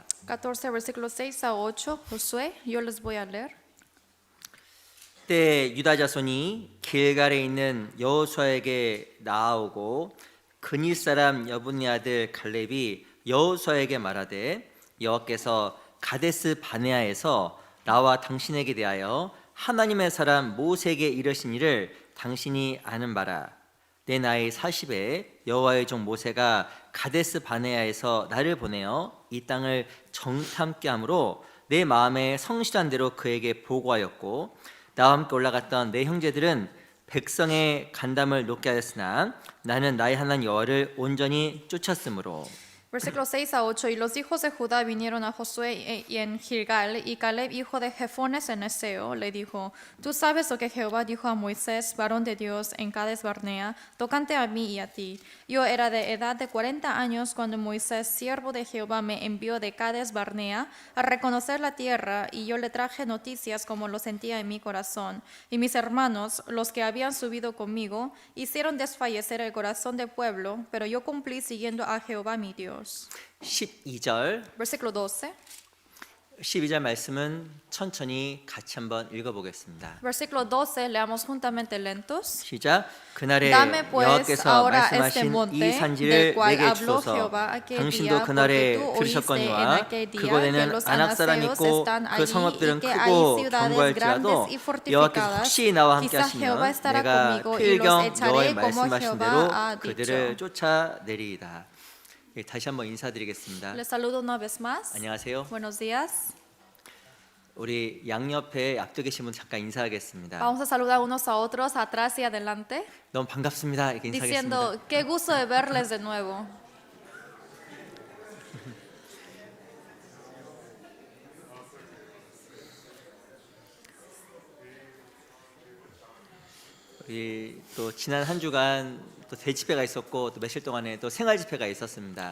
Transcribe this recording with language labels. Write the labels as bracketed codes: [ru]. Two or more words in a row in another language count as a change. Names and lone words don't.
[es] 14 versículos 6 a 8. Josué, yo les voy a leer. [ko] 그때 유다 자손이 길갈에 있는 여호수아에게 나아오고 그닐 사람 여분의 아들 갈렙이 여호수아에게 말하되 여호와께서 가데스 바네아에서 나와 당신에게 대하여 하나님의 사람 모세에게 이르시니를 당신이 아는 바라. 내 나이 40에 여호와의 종 모세가 가데스 바네아에서 나를 보내어 이 땅을 정탐케 함으로 내 마음에 성실한 대로 그에게 보고하였고 나와 함께 올라갔던 내 형제들은 백성의 간담을 높게 하였으나 나는 나의 하나님 여호와를 온전히 쫓았으므로. [es] Versículos 6 a 8. Y los hijos de Judá vinieron a Josué y en Gilgal, y Caleb, hijo de Jefones en Eseo, le dijo: Tú sabes lo que Jehová dijo a Moisés, varón de Dios, en Cades Barnea, tocante a mí y a ti. Yo era de edad de 40 años cuando Moisés, siervo de Jehová, me envió de Cades Barnea a reconocer la tierra, y yo le traje noticias como lo sentía en mi corazón. Y mis hermanos, los que habían subido conmigo, hicieron desfallecer el corazón del pueblo, pero yo cumplí siguiendo a Jehová mi Dios. [ko] 12절 [es] Versículo 12. [ko] 12절 말씀은 천천히 같이 한번 읽어보겠습니다. [es] Versículo 12, leamos juntamente lentos. [ko] 시작. 그날에 [es] Dame pues [ko] 여호와께서 [es] ahora este [ko] 말씀하신 [es] monte [ko] 이 [es] del [ko] 산지를 [es] cual [ko] 내게 [es] habló [ko] 주소서. [es] Jehová aquel [ko] 당신도 [es] día, [ko] 그날에 [es] porque tú oíste en [ko] 들으셨거니와 [es] aquel día que [ko] 그곳에는 [es] los [ko] 안악 사람이 [es] anaseos [ko] 있고 [es] están [ko] 그 [es] allí [ko] 성읍들은 [es] y que hay [ko] 크고 [es] ciudades [ko] 견고할지라도 [es] grandes y [ko] 여호와께서 [es] fortificadas. [ko] 혹시 나와 함께 [es] Quizá Jehová [ko] 하시면 [es] estará [ko] 내가 [es] conmigo y los [ko] 필경 [es] echaré [ko] 여호와의 [es] como [ko] 말씀하신 [es] Jehová [ko] 대로 [es] ha [ko] 그들을 [es] dicho. [ko] 쫓아내리이다. 예, 다시 한번 인사드리겠습니다. [es] Les saludo una vez más. [ko] 안녕하세요. [es] Buenos días. [ko] 우리 양옆에 앞에 계신 분 잠깐 인사하겠습니다. [es] Vamos a saludar unos a otros atrás y adelante, [ko] 너무 반갑습니다. 이렇게 인사하겠습니다. [es] diciendo, qué gusto de verles de nuevo. [ko] 우리 또 지난 한 주간 또 대집회가 있었고 또 며칠 동안에 또 생활 집회가 있었습니다.